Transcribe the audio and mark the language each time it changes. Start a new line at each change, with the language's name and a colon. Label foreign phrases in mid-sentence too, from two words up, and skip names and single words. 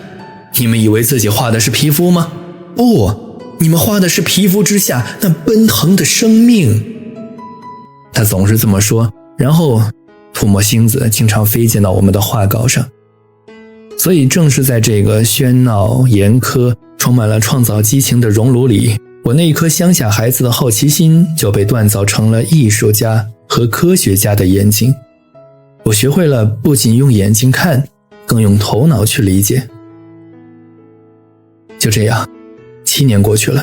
Chinese: 你們以為自己畫的是皮膚嗎？不，你們畫的是皮膚之下那奔騰的生命。他總是這麼說，然後吐沫星子經常飞溅到我們的畫稿上。所以正是在這個喧鬧、嚴苛、充滿了創造激情的熔爐裡，我那一顆鄉下孩子的好奇心就被鍛造成了藝術家和科學家的眼睛。我學會了不僅用眼睛看，更用頭腦去理解。就這樣，7年過去了。